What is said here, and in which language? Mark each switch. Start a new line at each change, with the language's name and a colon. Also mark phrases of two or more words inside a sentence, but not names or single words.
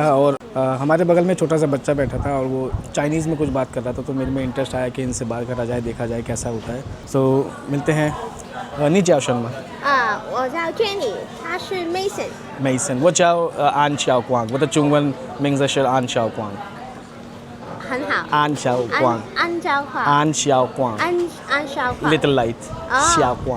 Hindi: और हमारे बगल में छोटा सा बच्चा बैठा था और वो चाइनीज़ में कुछ बात कर रहा था, तो मेरे में इंटरेस्ट आया कि इनसे बात करा जाए, देखा जाए कैसा होता है। सो मिलते हैं।
Chinese: 你叫什么？我叫 Jenny，他是 Mason。 Mason， 我叫安晓光，我的中文名字是安晓光。很好。安晓光。安昭华。安晓光。安昭华。
English: Little light。
Chinese: 晓光。